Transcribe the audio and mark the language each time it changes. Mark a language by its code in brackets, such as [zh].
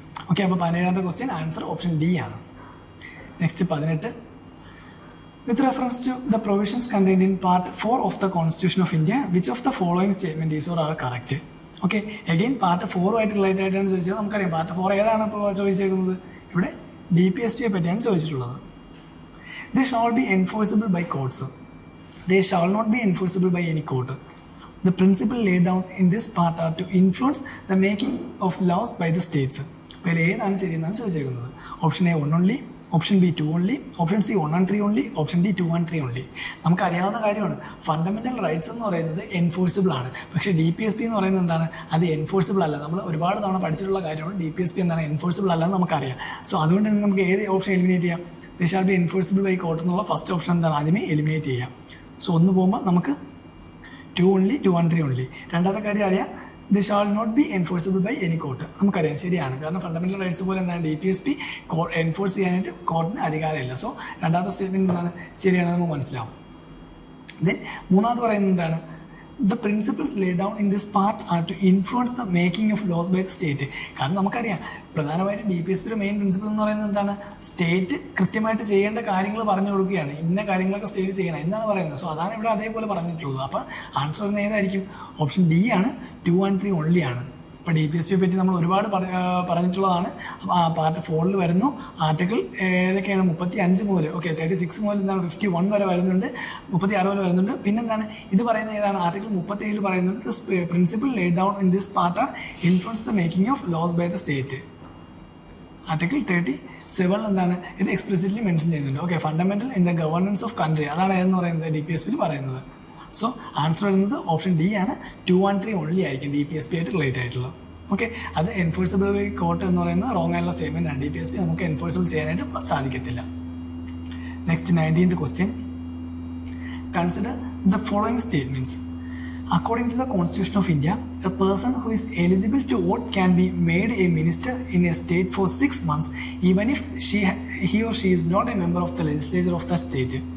[ml] Okay, അപ്പോൾ 17ാമത്തെ question answer option D ആണ്. Next 18. [en] With reference to the provisions contained in part 4 of the constitution of India which of the following statement is or are correct. [ml] Okay, again part 4 related ആയിട്ടാണ് ചോദിച്ചത്. നമുക്കറിയാം part 4 ഏതാണ് ഇപ്പോൾ ചോദിച്ചേക്കുന്നത്, ഇവിടെ DPSP പറ്റിയാണ് ചോദിച്ചിട്ടുള്ളത്. [en] They shall be enforceable by courts. They shall not be enforceable by any court. The principle laid down in this part are to influence the making of laws by the states. [ml] അപ്പോൾ ഏതാണ് ശരിയെന്നാണ് ചോദിച്ചേക്കുന്നത്. Option A 1 only, option B 2 only, option C 1 and 3 only, option D 2 and 3 only. നമുക്കറിയാവുന്ന കാര്യമാണ് fundamental rights എന്ന് പറയുന്നത് enforceable ആണ്. പക്ഷേ DPSP എന്ന് പറയുന്നത് എന്താണ്, അത് എൻഫോഴ്സിബിൾ അല്ല. നമ്മൾ ഒരുപാട് തവണ പഠിച്ചിട്ടുള്ള കാര്യമാണ് DPSP എന്താണ് എൻഫോഴ്സിബിൾ അല്ലെന്ന് നമുക്കറിയാം. സോ അതുകൊണ്ട് തന്നെ നമുക്ക് ഏത് ഓപ്ഷൻ എലിമിനേറ്റ് ചെയ്യാം, [en] they shall be enforceable by court [ml] എന്നുള്ള ഫസ്റ്റ് ഓപ്ഷൻ എന്താണ് ആദ്യമേ എലിമിനേറ്റ് ചെയ്യാം. സോ ഒന്ന് പോകുമ്പോൾ നമുക്ക് 2 only, 2 and 3 only. രണ്ടാമത്തെ കാര്യം അറിയാം, [en] They shall not be enforceable by any court. [ml] നമുക്കറിയാം ശരിയാണ്, കാരണം ഫണ്ടമെൻ്റൽ റൈറ്റ്സ് പോലെ എന്താണ് DPSP എൻഫോഴ്സ് ചെയ്യാനായിട്ട് കോർട്ടിന് അധികാരമില്ല. സോ രണ്ടാമത്തെ സ്റ്റേറ്റ്മെൻറ്റ് എന്താണ് ശരിയാണെന്ന് നമുക്ക് മനസ്സിലാവും. [en] then [ml] മൂന്നാമത് പറയുന്നത് എന്താണ്, [en] the principles laid down in this part are to influence the making of laws by the state. [ml] കാരണം നമുക്കറിയാം പ്രധാനമായിട്ടും DPSPയുടെ മെയിൻ പ്രിൻസിപ്പിൾ എന്ന് പറയുന്നത് എന്താണ്, സ്റ്റേറ്റ് കൃത്യമായിട്ട് ചെയ്യേണ്ട കാര്യങ്ങൾ പറഞ്ഞു കൊടുക്കുകയാണ്. ഇന്ന കാര്യങ്ങളൊക്കെ സ്റ്റേറ്റ് ചെയ്യണം എന്നാണ് പറയുന്നത്. സോ അതാണ് ഇവിടെ അതേപോലെ പറഞ്ഞിട്ടുള്ളത്. അപ്പോൾ ആൻസർ വരുന്നത് ഏതായിരിക്കും, ഓപ്ഷൻ ഡി ആണ്. 2 and 3 only ആണ്. ഇപ്പോൾ DPSPയെ പറ്റി നമ്മൾ ഒരുപാട് പറഞ്ഞിട്ടുള്ളതാണ്. പാർട്ട് 4 വരുന്നു. ആർട്ടിക്കിൾ ഏതൊക്കെയാണ് 35 മുതൽ 36 മുതൽ എന്താണ് 51 വരെ വരുന്നുണ്ട്, 36 വരെ വരുന്നുണ്ട്. പിന്നെന്താണ് ഇത് പറയുന്നത് ഏതാണ്, ആർട്ടിക്കിൾ 37 പറയുന്നുണ്ട്, [en] This principle laid down in this part are influence the making of laws by the state. [ml] Article 37 എന്താണ് ഇത് എക്സ്പ്ലിസിറ്റ്ലി മെൻഷൻ ചെയ്യുന്നുണ്ട്. [en] fundamental in the governance of country, [ml] അതാണ് എന്ന് പറയുന്നത് DPSPയിൽ പറയുന്നത്. സോ ആൻസർ വരുന്നത് ഓപ്ഷൻ ഡി ആണ്. 2 and 3 only ആയിരിക്കും DPSP ആയിട്ട് റിലേറ്റ് ആയിട്ടുള്ളത്. അത് എൻഫോഴ്സിബിൾ കോർട്ട് എന്ന് പറയുന്നത് റോങ് ആയിട്ടുള്ള സ്റ്റേറ്റ്മെന്റ് ആണ്. DPSP നമുക്ക് എൻഫോഴ്സിബിൾ ചെയ്യാനായിട്ട് സാധിക്കത്തില്ല. Next 19th question. [en] Consider the following statements. According to the Constitution of India, a person who is eligible to vote can be made a minister in a state for 6 months even if he or she is not a member of the legislature of that state.